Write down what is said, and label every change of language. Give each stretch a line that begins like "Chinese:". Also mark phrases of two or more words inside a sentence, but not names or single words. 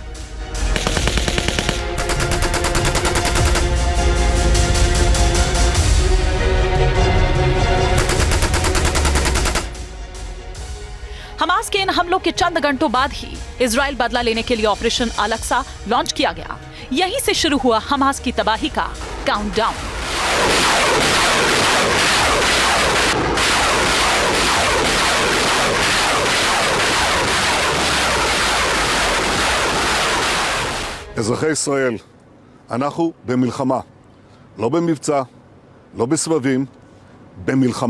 Hindi: हमास के इन हमलों के चंद घंटों बाद ही इजराइल बदला लेने के लिए ऑपरेशन अलक्सा लॉन्च किया गया। यहीं से शुरू हुआ हमास की तबाही का काउंटडाउन।
Hebrew: אזרחי ישראל, אנחנו במלחמה, לא במבצע, לא בסבבים, במלחמה.